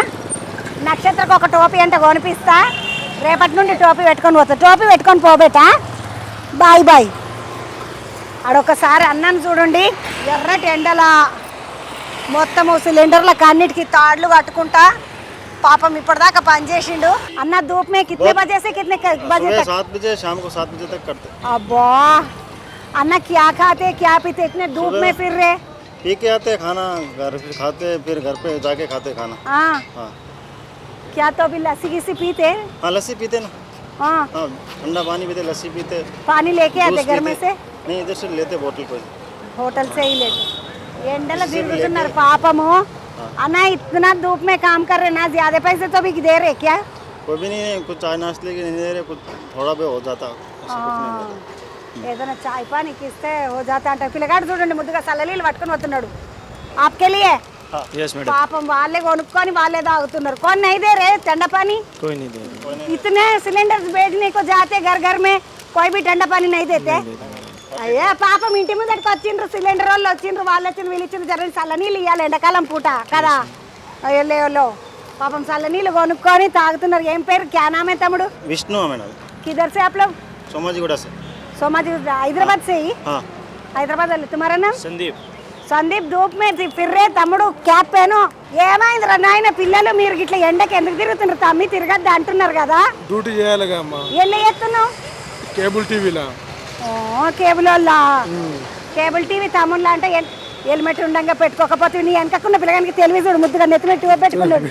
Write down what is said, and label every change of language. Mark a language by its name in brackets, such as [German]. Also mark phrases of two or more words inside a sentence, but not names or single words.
[Telugu] నక్షత్రకు ఒక టోపీ అంటే కొనిపిస్తా. రేపటి నుండి టోపీ పెట్టుకొని పోతా. టోపీ పెట్టుకొని పోబెట్టా. బాయ్ బాయ్. ఆడొకసారి అన్నాను చూడండి, ఎర్రటి ఎండల మొత్తము సిలిండర్లకు అన్నిటికీ తాడ్లు కట్టుకుంటా పాపం ఇప్పటిదాకా పనిచేసిండు. [Hindi] अन्ना धूप में कितने బजे से कितने बजे तक? 7 बजे शाम को 7 बजे तक करते. अब्बा अन्ना क्या खाते क्या पीते इतने धूप में फिर रहे? पी के आते खाना, घर पे खाते, फिर घर पे जाके खाते खाना. हाँ क्या तो अभी लस्सी किसी पीते? हाँ लस्सी पीते ना. हाँ ठंडा पानी पीते, लस्सी पीते. पानी लेके आते घर में से? नहीं इधर से लेते बोतल पे. होटल से ही लेते. [Telugu] ఎండలో తిరుగుతున్నారు పాపము. [Hindi] అన్న इतना धूप में काम कर रहे ना, ज्यादा पैसे तो भी दे रहे क्या? कोई भी नहीं, कुछ चाय नाश्ते के नहीं दे रहे, कुछ थोड़ा भी हो जाता. [Telugu] ఏదైనా చాయ్ పానీకి ఇస్తే [Hindi] हो जाता [Telugu] అంట. పిల్లగాడు చూడండి ముద్దుగా చల్లనీళ్ళు పట్టుకొని వస్తున్నాడు. [Hindi] आपके लिए? [Telugu] పాపం వాళ్ళే కొనుక్కొని వాళ్ళే తాగుతున్నారు. [Hindi] కొన్ని नहीं दे रहे ठंडा पानी? कोई नहीं दे रहा. इतने सिलेंडर भेजने को जाते घर घर में, कोई भी ठंडा पानी नहीं देते. [Telugu] అయ్యా పాపం ఇంటి ముందరికి వచ్చిండ్రు, సిలిండర్ వాళ్ళు వచ్చిండ్రు, వాళ్ళు వచ్చిండ్రు, వీళ్ళు ఇచ్చిండ్రు. జర చల్లనీళ్ళు ఇవ్వాలి ఎండాకాలం పూట కదా. అయ్యో పాపం చల్లనీళ్ళు కొనుక్కొని తాగుతున్నారు. ఏం పేరు? [Hindi] क्या नामे [Telugu] తమ్ముడు? [Hindi] विष्णु है मैडम. किधर से आप लोग? सोमाजीगुड़ा से. सोमाजीगुड़ा हैदराबाद से ही? हाँ हैदराबाद वाले. तुम्हारा नाम? संदीप. संदीप धूप में फिर रे తమ్ముడు క్యాప్ పేను. [Telugu] ఏమైందిరా నాయన? పిల్లలు మీరు ఇట్లా ఎండకి ఎందుకు తిరుగుతున్నారు? తమ్మి తిరగద్దు అంటున్నారు కదా. డ్యూటీ చేయాలిగా అమ్మా. ఎల్లు చేస్తున్నావు? కేబుల్ టీవీలా. కేబుల్ వాళ్ళ కేబుల్ టీవీ తమ్ముళ్ళ అంటే హెల్మెట్ ఉండగా పెట్టుకోకపోతే నీ వెనకకున్న పిల్లగానికి తెలివి చూడు, ముద్దుగా నెత్తిమెట్టు పెట్టుకున్నాడు.